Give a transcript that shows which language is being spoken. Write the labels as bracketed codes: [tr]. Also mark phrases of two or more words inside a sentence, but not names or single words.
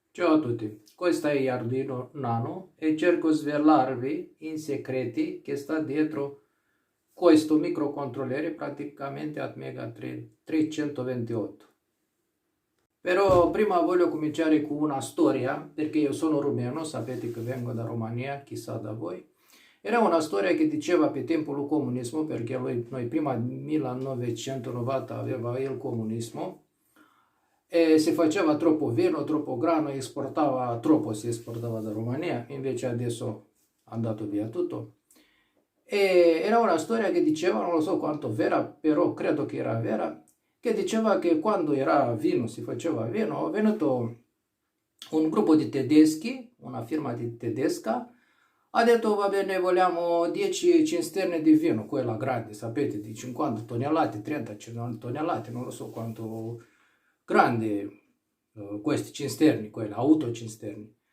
[it] Ciao a tutti, questo è Arduino Nano e cerco di svelarvi in segreti che sta dietro questo microcontrollere praticamente Atmega 328. Però prima voglio cominciare con una storia, perché io sono rumeno, sapete che vengo da Romania, chissà da voi. Era una storia che diceva [ro] pe timpul lui [it] comunismo, perché noi prima 1990 aveva il comunismo, e si faceva troppo vino, troppo grano, esportava troppo, si esportava da Romania, invece adesso è andato via tutto. E era una storia che diceva, non lo so quanto vera, però credo che era vera, che diceva che quando era vino, si faceva vino, è venuto un gruppo di tedeschi, una firma di tedesca, ha detto va bene, vogliamo 10 cisterne di vino, quella grande, sapete, di 50 tonnellate, 30 tonnellate, non lo so quanto grande questi cisterni, quelle autocisterni.